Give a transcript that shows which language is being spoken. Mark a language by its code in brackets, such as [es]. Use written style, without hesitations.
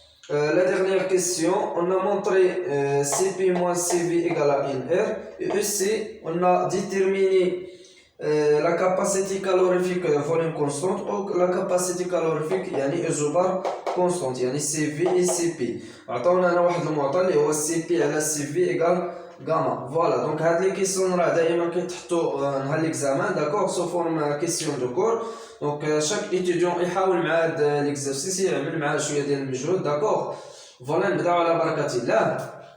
[fr] La dernière question, on a montré Cp moins Cv égale à NR. Et aussi, on a déterminé la capacité calorifique volume constante ou la capacité calorifique [ar] يعني [fr] isobare constante يعني Cv et Cp. [ar] عطاونا واحد المعطى اللي هو Cp على Cv égale gamma. [fr] Voilà, donc هاد les questions [ar] راه دائما كيتحطوا نهار [fr] l'examen, d'accord, sous forme question de cours. Donc chaque étudiant [ar] يحاول مع هاد l'exercice يعمل معاه شويه ديال المجهود, [fr] d'accord. [ar] Voilà, نبداو على بركة الله.